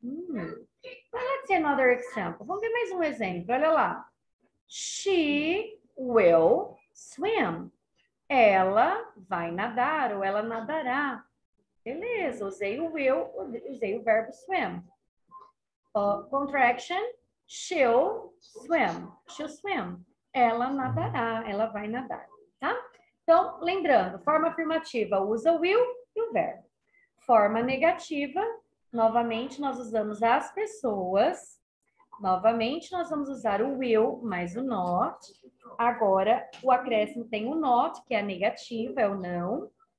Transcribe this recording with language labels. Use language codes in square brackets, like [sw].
[en] Let's see another example. [pt] Vamos ver mais um exemplo. Olha lá. [en] She will swim. [pt] Ela vai nadar ou ela nadará. Beleza, usei o will, usei o verbo swim. [en] Contraction, she'll swim. She'll swim. [pt] Ela nadará, ela vai nadar, tá? Então, lembrando, forma afirmativa usa o will e o verbo. Forma negativa, novamente nós usamos as pessoas. Novamente, nós vamos usar o will mais o not. Agora, o acréscimo tem o not, que é a negativa, é o não.